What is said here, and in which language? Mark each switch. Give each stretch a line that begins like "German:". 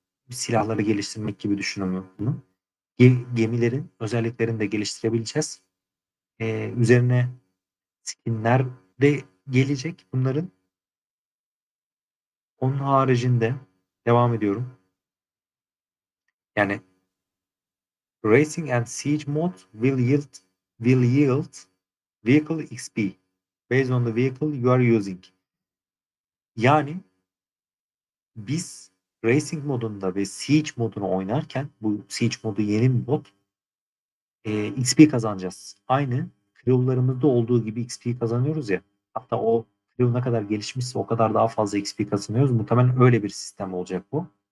Turkish: Silahları geliştirmek gibi düşünün bunu. Gemilerin özelliklerini de geliştirebileceğiz. Üzerine skinler de gelecek bunların. Onun haricinde devam ediyorum. Yani
English: Racing and Siege mode will yield vehicle XP based on the vehicle you are using.
Turkish: Yani biz Racing modunda ve Siege modunu oynarken, bu Siege modu yeni bir mod, XP kazanacağız. Aynı Crew'larımızda olduğu gibi XP kazanıyoruz ya. Hatta o Crew ne kadar gelişmişse o kadar daha fazla XP kazanıyoruz. Muhtemelen öyle bir sistem olacak bu.